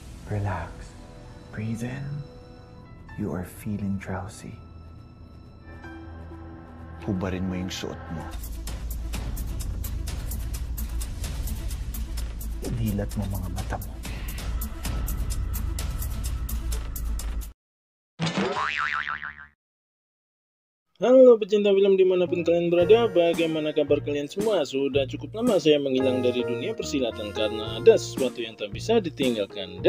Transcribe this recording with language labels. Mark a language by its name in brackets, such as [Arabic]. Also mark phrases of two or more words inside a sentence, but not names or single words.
[English] Relax. Breathe in. You are feeling drowsy. [Filipino] Hubarin mo yung suot mo. Dilat mo mga mata mo. [Indonesian] Halo pecinta film dimanapun kalian berada, bagaimana kabar kalian semua? Sudah cukup lama saya menghilang dari dunia persilatan karena ada sesuatu yang tak bisa ditinggalkan.